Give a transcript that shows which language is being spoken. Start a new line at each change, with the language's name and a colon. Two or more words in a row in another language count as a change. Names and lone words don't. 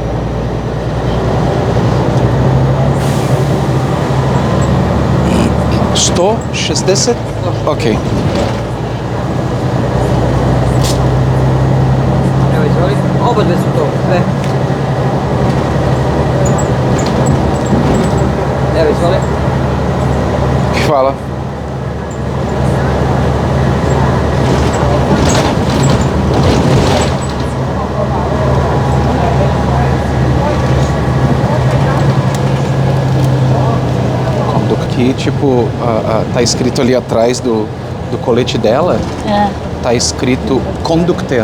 Serbian: 160? Ok. Evo, izvoli. Oba dve su to, sve. Evo, izvoli. Hvala.
Portuguese: Aqui, tipo, tá escrito ali atrás do colete dela, tá escrito conductor.